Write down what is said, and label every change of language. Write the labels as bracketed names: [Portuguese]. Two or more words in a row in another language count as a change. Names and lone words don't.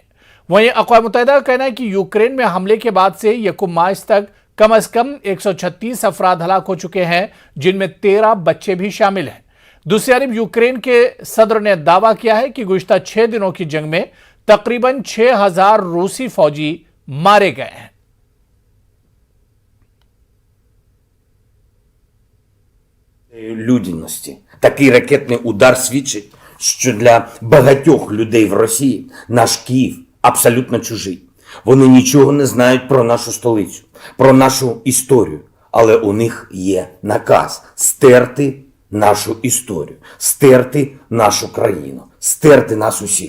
[Urdu] وہیں اقوام متحدہ کا کہنا ہے کہ یوکرین میں حملے کے بعد سے یکم مارچ تک کم سے کم 136 افراد ہلاک ہو چکے ہیں، جن میں 13 بچے بھی شامل ہیں. دوسری طرف یوکرین کے صدر نے دعویٰ کیا ہے کہ گزشتہ 6 دنوں کی جنگ میں تقریباً 6000 روسی فوجی مارے گئے ہیں. [Ukrainian] Людяності. Такий ракетний удар свідчить, що для багатьох людей в Росії наш Київ абсолютно чужий. Вони нічого не знають про нашу столицю, про нашу історію, але у них є наказ стерти нашу історію, стерти нашу країну, стерти нас усіх.